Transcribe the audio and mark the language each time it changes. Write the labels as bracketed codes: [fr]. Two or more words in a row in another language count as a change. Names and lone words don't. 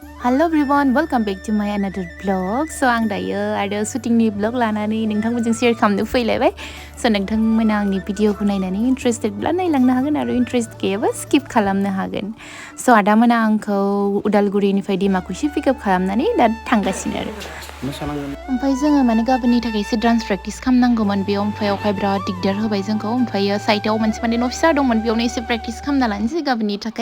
[en] Hello everyone, welcome back to my another vlog. [brx] So आं दायो आरो shootingनि vlog लानानै नोंथांमोनजों share खालामनो फैलायबाय. So नोंथांमोना आंनि भिडिअखौ नायनानै इन्ट्रेस्टेडब्ला नायलांनो हागोन आरो इन्ट्रेस्ट गैयाबा skip खालामनो हागोन. So आदामोना आंखौ उदालगुरिनिफ्राय दैमाकुसि पिकआप खालामनानै दा थांगासिनो आरो. ओमफ्राय जोङो माने गाबोननि थाखाय एसे [en] dance practice [brx] खालामनांगौमोन बेयाव ओमफ्राय अखाया बिराद दिगदार होबाय जोंखौ ओमफ्राय साइडआव मोनसे माने न' फिसा दंमोन बेयावनो एसे प्रेक्टिस खालामना लानोसै गाबोननि थाखाय.